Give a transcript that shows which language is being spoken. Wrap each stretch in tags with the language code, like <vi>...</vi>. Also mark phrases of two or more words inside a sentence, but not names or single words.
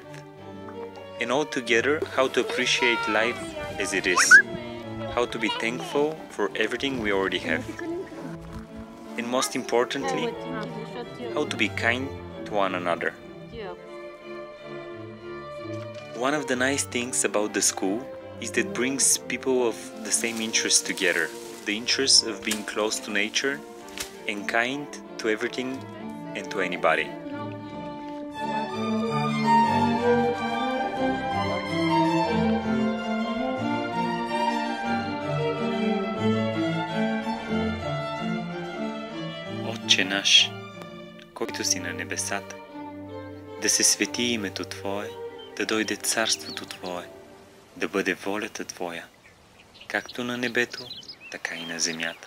<en>And all together, how to appreciate life as it is, how to be thankful for everything we already have, and most importantly, how to be kind to one another. One of the nice things about the school is that it brings people of the same interest together, the interest of being close to nature and kind to everything and to anybody.</en> <bg>Отче наш, който си на небесата, да се свети името Твое, да дойде царството Твое, да бъде волята Твоя, както на небето, така и на земята.</bg>